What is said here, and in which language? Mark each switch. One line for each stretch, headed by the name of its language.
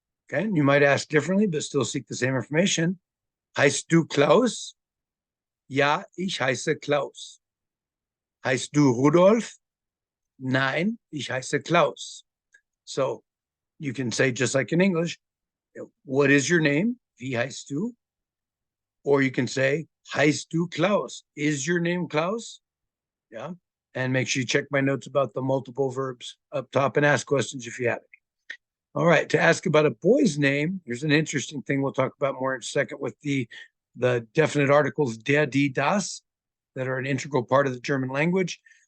English: Okay, and you might ask differently, but still seek the same information.
German: Heißt du Klaus? Ja, ich heiße Klaus. Heißt du Rudolf? Nein, ich heiße Klaus.
English: So you can say, just like in English, what is your name?
German: Wie heißt du?
English: Or you can say,
German: heißt du Klaus?
English: Is your name Klaus? Yeah. And make sure you check my notes about the multiple verbs up top and ask questions if you have any. All right. To ask about a boy's name, here's an interesting thing we'll talk about more in a second with the definite articles der, die, das that are an integral part of the German language.